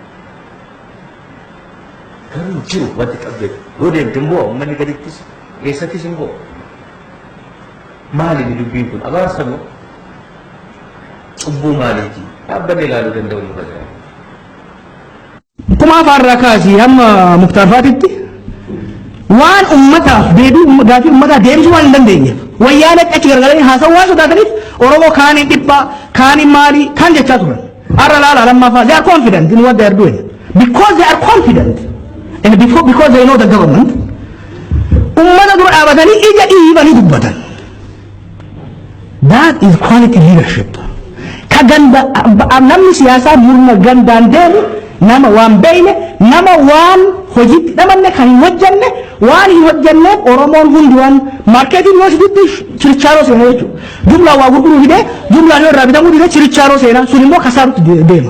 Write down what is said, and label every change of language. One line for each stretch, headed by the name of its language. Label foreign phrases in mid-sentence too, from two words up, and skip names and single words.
Oromo: Garuu jiru wanti qabdee yoo deemte immoo uummanni gadittis keessattis immoo maali dubbiin kun abaarsa moo cubbuu maaliiti dhaabbanni ilaaluu danda'u nu fayyada. Kuma afaarraa kaasii hamma muktaarfaatitti waan ummataaf deebii gaafii ummataaf deebisuu waan hin dandeenyeef wayyaanee achi gargaaranii haasawaa waan sodaataniif Oromoo kaaniin dhibbaa kaaniin maalii kaan jechaa turan. Aralala Lamafa,
English: they are confident in what they are doing. Because they are confident, and because they know the government,
Oromo: ummata dur abatani ija ibani dubbatan.
English: That is quality leadership.
Oromo: Kaganda namni siyasa murna gandaan deemu nama waan beeyne nama waan hojiitti dhamanne kan hin hojjanne waan hin hojjanneef Oromoon hundi waan markeetiin yoo sitti chirichaaroo seena jechuudha. Jumlaa waa gurguruu hidee jumlaa yoo irraa bitamuu hidee chirichaaroo seena sun immoo kasaarutti deema.